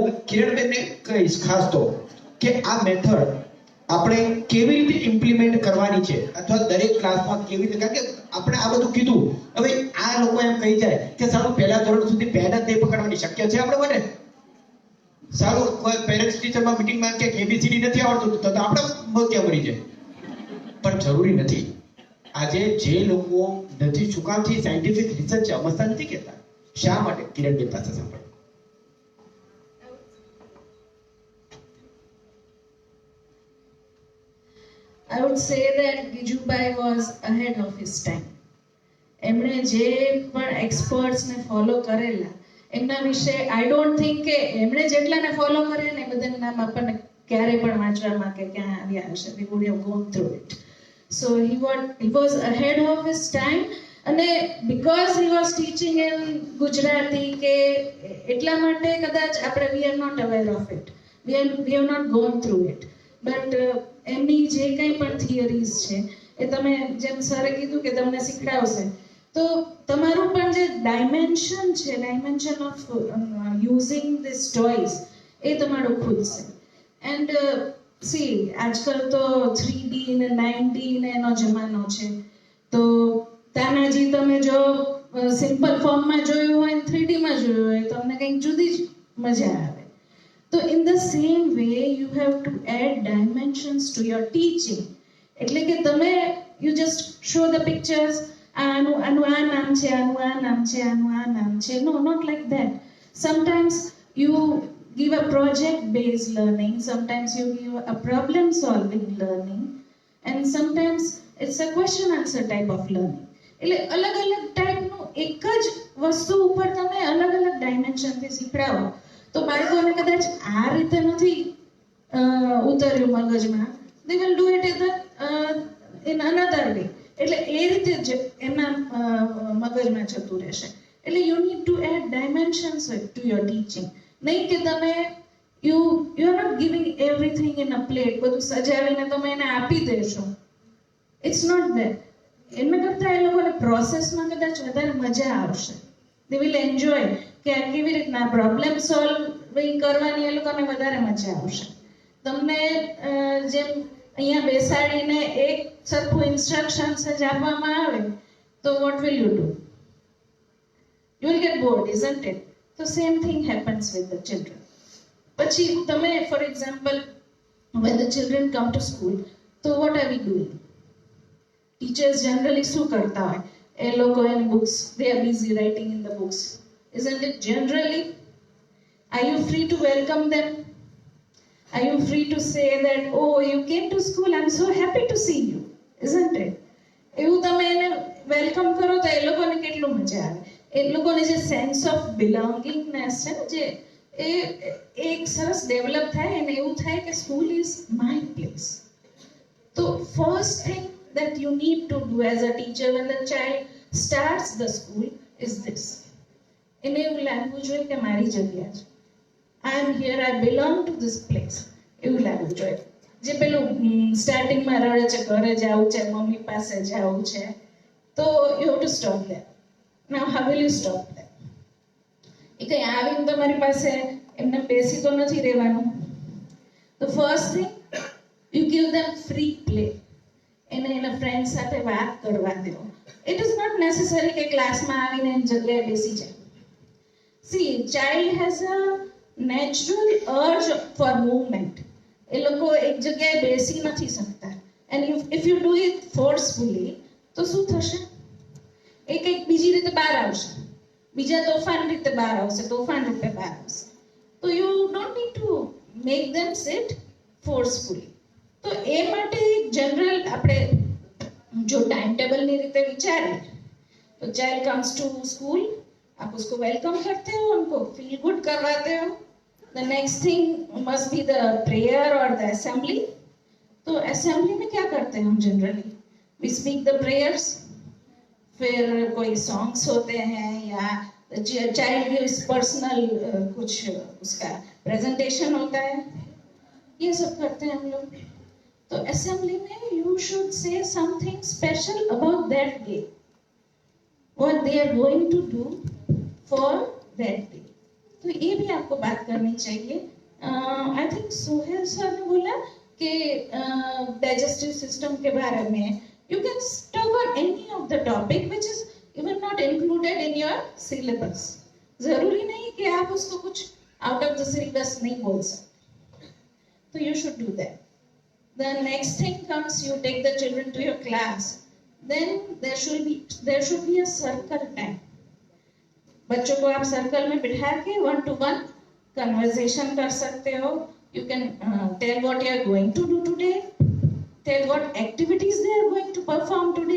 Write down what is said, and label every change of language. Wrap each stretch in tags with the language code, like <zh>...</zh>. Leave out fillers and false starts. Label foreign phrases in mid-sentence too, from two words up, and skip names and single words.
<gu>હું કિરણબેનને કહીશ ખાસ તો કે આ મેથડ આપણે કેવી રીતે ઇમ્પ્લિમેન્ટ કરવાની છે અથવા દરેક ક્લાસમાં કેવી રીતે, કારણ કે આપણે આ બધું કીધું, હવે આ લોકો એમ કહી જાય કે સારું પહેલા ધોરણ સુધી પેન જ નહીં પકડવાની, શક્ય છે આપણે માટે? સારું કોઈ</gu> <en>parents teacherમાં meetingમાં</en> <gu>કે એબીસીડી નથી આવડતું તો આપણે મોતિયા મરી જાય, પણ જરૂરી નથી. આજે જે લોકો નથી, શું કામથી</gu> <en>scientific research</en> <gu>સમજતા નથી કહેતા, શા માટે? કિરણબેન પાસે સાંભળો.</gu> <en>I would say that Gijubai was ahead of his time.</en> <gu>એમણે જે પણ એક્સપર્ટ્સને ફોલો કરેલા એમના વિશે</gu> <en>I don't think</en> <gu>કે એમણે જેટલાને ફોલો કર્યા ને બધાના નામ આપણને ક્યારેય પણ વાંચવામાં કે ક્યાં આવ્યા હશે.</gu> <en>We would have gone through it. So he was ahead of his time, અને because he was teaching in Gujarati</en> <gu>કે એટલા માટે કદાચ આપણે</gu> <en>we are not aware of it. We have not gone through it.</en> <gu>But એમની જે કંઈ પણ થિયરીઝ છે એ તમે જેમ સરે કીધું કે તમને શીખડાવશે, તો તમારું પણ જે ડાયમેન્શન છે,</gu> <en>dimension of using this toys,</en> <gu>એ તમારું ખુલશે.</gu> <en>and see</en> <gu>આજકાલ તો 3D ને 9D ને એનો જમાનો છે, તો તાનાજી તમે જો</gu> <en>simple formમાં</en> <gu>જોયું હોય 3D માં જોયું હોય તમને કંઈક જુદી જ મજા આવે.</gu> <en>So in the same way you have to add dimensions to your teaching.</en> <gu>એટલે કે તમે</gu> <en>you just show the pictures,</en> <gu>આનું આ નામ છે, આનું આ નામ છે, આનું આ નામ છે.</gu> <en>No, not like that. Sometimes you give a project based learning, sometimes you give a problem solving learning, and sometimes it's a question answer type of learning.</en> <gu>એટલે અલગ અલગ ટાઈપનું એક જ વસ્તુ ઉપર તમે અલગ અલગ ડાયમેન્શનથી શીખડાવો તો બાળકોને કદાચ આ રીતે નથી ઉતર્યું મગજમાં,</gu> <en>they will do it in another way.</en> <gu>એટલે એ રીતે જ એમના મગજમાં જતું રહેશે.</gu> <en>એટલે you need to add dimensions to your teaching.</en> <gu>નહીં કે તમે</gu> <en>you are not giving everything in a plate,</en> <gu>બધું સજાવીને તમે એને આપી દેશો.</gu> <en>It's not that.</en> <gu>એના કરતાં એ લોકોને પ્રોસેસમાં કદાચ વધારે મજા આવશે.</gu> <en>They will enjoy</en> <gu>કે આ કેવી રીતના</gu> <en>problem solving</en> <gu>કરવાની એ લોકોને વધારે મજા આવશે. તમને જેમ અહીંયા બેસાડીને એક સરખું ઇન્સ્ટ્રક્શન્સ જ આપવામાં આવે તો</gu> <en>what will you do? You will get bored, isn't it? So same thing happens with the children.</en> <gu>પછી તમે</gu> <en>for example when the children come to school, so what are we doing? Teachers generally</en> <gu>શું કરતા હોય? એ લોકો</gu> <en>in books, they are busy writing in the books. Isn't it generally? Are you free to welcome them? Are you free to say that, oh, you came to school, I'm so happy to see you? Isn't it?</en> <gu>એવું તમે એને વેલકમ કરો તો એ લોકોને કેટલું મજા આવે. એ લોકોને જે</gu> <en>sense of belongingness</en> <gu>છે ને, જે એક સરસ ડેવલપ થાય અને એવું થાય કે</gu> <en>school is my place. તો first thing that you need to do as a teacher when the child starts the school is this.</en> <gu>એને એવું લાગવું જોઈએ કે મારી જગ્યા છે,</gu> <en>I am here, I belong to this place.</en> <gu>એવું લાગવું જોઈએ. જે પેલું સ્ટાર્ટિંગમાં રડે છે, ઘરે જવું છે, મમ્મી પાસે જવું છે, તો</gu> <en>you have to stop there. Now how will you stop there?</en> <gu>એ કંઈ આવીને તમારી પાસે એમને બેસી તો નથી રહેવાનું.</gu> <en>The first thing, you give them free play.</en> <gu>એને એના ફ્રેન્ડ સાથે વાત કરવા દો.</gu> <en>It is not necessary</en> <gu>કે ક્લાસમાં આવીને એની જગ્યાએ બેસી જાય.</gu> <en>See, child has a natural urge for movement.</en> <gu>એ લોકો એક જગ્યાએ બેસી નથી શકતા.</gu> <en>And if you do it forcefully,</en> <gu>તો શું થશે? એ કંઈક બીજી રીતે બહાર આવશે, બીજા તોફાન રીતે બહાર આવશે, તોફાન રૂપે બહાર આવશે.</gu> <en>તો you don't need to make them sit forcefully.</en> <gu>તો એ માટે જનરલ આપણે જો</gu> <en>time table</en> <gu>ની રીતે વિચારીએ તો</gu> <en>child comes to school,</en> <hi>आप उसको वेलकम करते हो, उनको</hi> <en>feel good</en> <hi>करवाते हो.</hi> <en>the next thing must be the prayer और the assembly.</en> <hi>तो असेंबली में क्या करते हैं हम जनरली?</hi> <en>we speak the prayers,</en> <hi>फिर कोई सॉन्ग्स होते हैं या</hi> <en>child gives</en> <hi>पर्सनल कुछ उसका प्रेजेंटेशन होता है, ये सब करते हैं हम लोग. तो असेंबली में</hi> <en>you should say something special about that day, what they are going to do for that day.</en> <hi>तो ये भी आपको बात करनी चाहिए.</hi> <en>I think</en> <hi>सोहेल सर ने बोला के</hi> <en>digestive system</en> <hi>के बारे में,</hi> <en>you can cover any of the topic which is even not included in your syllabus.</en> <hi>जरूरी नहीं कि आप उसको कुछ</hi> <en>out of the syllabus</en> <hi>नहीं बोल सकते.</hi> <en>So you should do that. The next thing comes, you take the children to your class. Then there should be a circle time.</en> <hi>बच्चों को आप सर्कल में बिठा के</hi> <en>1-to-1 conversation</en> <hi>कर सकते हो.</hi> <en>You can tell what you are going to do today, tell what activities they are going to perform today.</en>